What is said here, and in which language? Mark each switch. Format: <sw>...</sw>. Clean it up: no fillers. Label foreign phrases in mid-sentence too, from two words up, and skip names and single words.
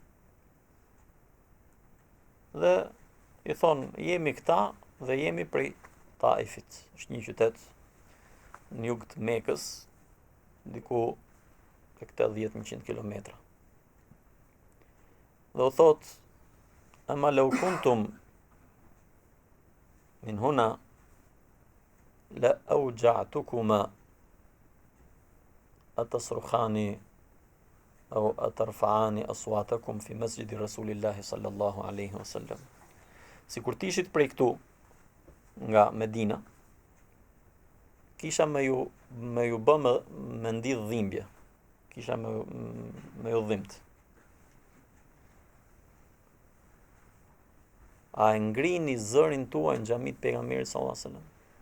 <sq>Dhe i thon, jemi këta dhe jemi prej Taifit. Është një qytet në jug të Mekës, diku tek 80-100 kilometra. Dhe u thot,</sq> <ar>أما لو كنتم من هنا لأوجعتكما أتصرخان أو ترفعان أصواتكم في مسجد رسول الله صلى الله عليه وسلم.</ar> <sq>Sikur tishit prej këtu nga Medina, kisha me ju bë me ndidh dhimbje. Kisha me ju dhimbt. A e ngrini zërin tuaj në xhamit pejgamberit</sq> <ar>صلى الله عليه وسلم?</ar>